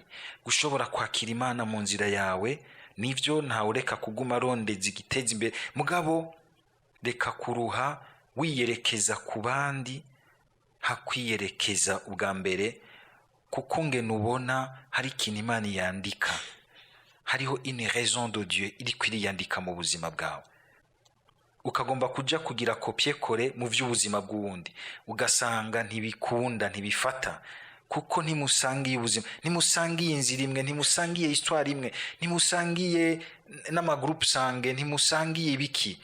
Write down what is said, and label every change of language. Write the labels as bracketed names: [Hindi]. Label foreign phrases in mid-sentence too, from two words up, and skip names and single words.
[Rundi] Gushobora kwakira Imana mu nzira yawe nivyo ntawe reka kuguma rondeza igiteza imbere, mugabo reka kuruha wiyerekeza ku bandi hakwiyerekeza ubwa mbere, kuko nge nubona hari ikintu Imana yandika, hariho [French] une raison de Dieu [Rundi] iri kwiriyandika mu buzima bwawe. Ukagomba kuja kugira kopie kore mu vy'ubuzima bw'uwundi, ugasanga ntibikunda, ntibifata, kuko ntimusangiye ubuzima, ntimusangiye inzira imwe, ntimusangiye histoire imwe, ntimusangiye n'amagroupe sange, ntimusangiye ibiki.